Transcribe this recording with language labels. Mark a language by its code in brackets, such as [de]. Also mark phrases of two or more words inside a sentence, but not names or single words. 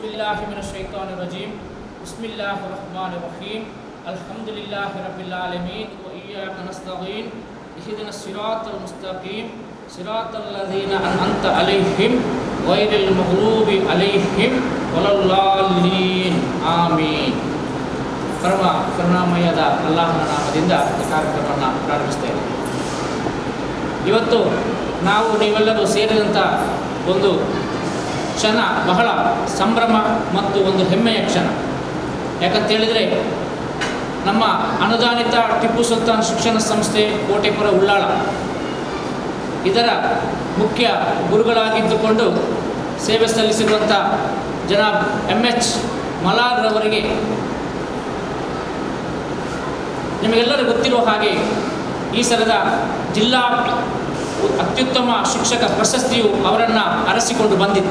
[ar] بالله من الشيطان الرجيم بسم الله الرحمن الرحيم الحمد لله رب العالمين وإياك نستعين اهدنا الصراط المستقيم صراط الذين أنعمت عليهم غير المغضوب عليهم ولا الضالين آمين. [kn] ಪರಮ ಕರುಣಾಮಯದ ಅಲ್ಲಾಹನ ನಾಮದಿಂದ ಈ ಕಾರ್ಯಕ್ರಮವನ್ನು ಪ್ರಾರಂಭಿಸ್ತೇವೆ. ಇವತ್ತು ನಾವು ನೀವೆಲ್ಲರೂ ಸೇರಿದಂಥ ಒಂದು ಕ್ಷಣ ಬಹಳ ಸಂಭ್ರಮ ಮತ್ತು ಒಂದು ಹೆಮ್ಮೆಯ ಕ್ಷಣ. ಯಾಕಂತೇಳಿದರೆ ನಮ್ಮ ಅನುದಾನಿತ ಟಿಪ್ಪು ಸುಲ್ತಾನ್ ಶಿಕ್ಷಣ ಸಂಸ್ಥೆ ಕೋಟೆಪುರ ಉಳ್ಳಾಳ ಇದರ ಮುಖ್ಯ ಗುರುಗಳಾಗಿದ್ದುಕೊಂಡು ಸೇವೆ ಸಲ್ಲಿಸಿರುವಂಥ ಜನಾಬ್ MH ಮಲಾರ್ರವರಿಗೆ ನಿಮಗೆಲ್ಲರಿಗೂ ಗೊತ್ತಿರುವ ಹಾಗೆ ಈ ಸಲದ ಜಿಲ್ಲಾ ಅತ್ಯುತ್ತಮ ಶಿಕ್ಷಕ ಪ್ರಶಸ್ತಿಯು ಅವರನ್ನು ಅರಸಿಕೊಂಡು ಬಂದಿತ್ತು.